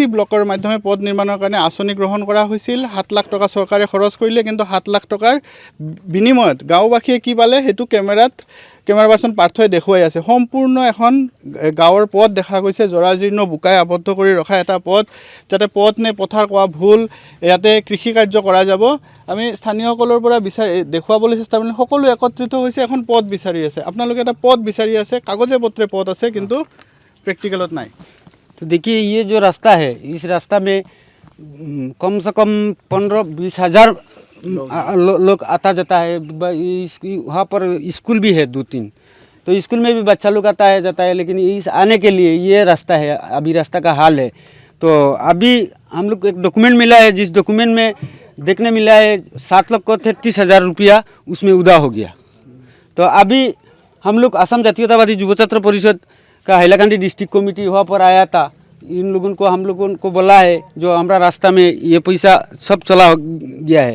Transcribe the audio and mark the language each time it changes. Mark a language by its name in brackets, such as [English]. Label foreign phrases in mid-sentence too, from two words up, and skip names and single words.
[Assamese] ব্লকৰ মাধ্যমে পথ নিৰ্মাণৰ কাৰণে আঁচনি গ্ৰহণ কৰা হৈছিল 7 লাখ টকা চৰকাৰে খৰচ কৰিলে কিন্তু 7 লাখ টকাৰ বিনিময়ত গাঁওবাসীয়ে কি পালে সেইটো [English] camera person [Assamese] পাৰ্থই দেখুৱাই আছে সম্পূৰ্ণ এখন গাঁৱৰ পথ দেখা গৈছে জৰাজীৰ্ণ বোকাই আবদ্ধ কৰি ৰখা এটা পথ যাতে পথ নে পথাৰ কোৱা ভুল ইয়াতে কৃষি কাৰ্য কৰা যাব আমি স্থানীয়সকলৰ পৰা দেখুৱাবলৈ চেষ্টা কৰিলে সকলো একত্ৰিত হৈছে এখন পথ বিচাৰি আছে আপোনালোকে এটা পথ বিচাৰি আছে কাগজে পত্ৰে পথ আছে কিন্তু প্ৰেক্টিকেলত নাই [Hindi] तो देखिए ये जो रास्ता है इस रास्ता में कम से कम 15-20 हज़ार लोग आता जाता है वहाँ पर स्कूल भी है 2-3 तो स्कूल में भी बच्चा लोग आता है जाता है लेकिन इस आने के लिए ये रास्ता है अभी रास्ता का हाल है तो अभी हम लोग एक डॉक्यूमेंट मिला है जिस डॉक्यूमेंट में देखने मिला है 7 लाख को 33,000 रुपया उसमें उदा हो गया तो अभी हम लोग असम जातीयतावादी युवा छात्र परिषद का हाइलाकांडी डिस्ट्रिक्ट कमेटी वहाँ पर आया था इन लोगों को बोला है जो हमारा रास्ता में ये पैसा सब चला गया है